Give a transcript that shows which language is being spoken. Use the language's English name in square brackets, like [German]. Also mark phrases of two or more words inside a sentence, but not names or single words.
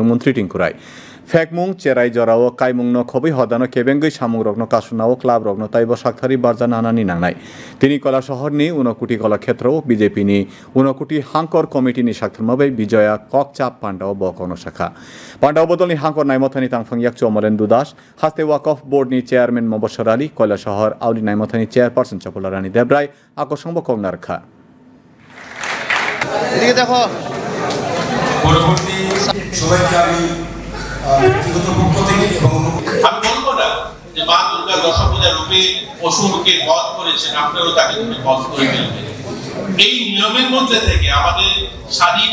[Bodo] मन्त्री टिंकुराय फेकमुं चेराय जराव कायमुंनो खबै हदानो केबेंगै सामुंरकनो कासुनाव क्लाब रकनो ताइब साक्थारि बारजा नानानि नांनाय तिनि कला शहरनि उनकुटी कला क्षेत्रव बीजेपीनि उनकुटी हांकर कमिटिनि साक्थरमाबै विजया ककचाप पान्डाव बकनो शाखा पान्डाव बदलनि हांकर नायमथानि तांफांयाक चमरेन्दु दास हास्ते वाकफ बोर्डनि चेयारमैन मबस्सर आली कयला शहर आवली नायमथानि चेयारपार्सन चपला रानी देब्राय আকর্ষণ কংনারখা [Bangla] এদিকে দেখো পরবর্তী সবাইকে আমি ব্যক্তিগত পক্ষ থেকে এবং আমি বলবো না যে মা দুর্গা দশভুজা রূপে অসুরকে বধ করেছেন আপনারাও তাকে বধ করে ফেলবেন এই নিয়মের মধ্যে থেকে আমাদের স্বাধীন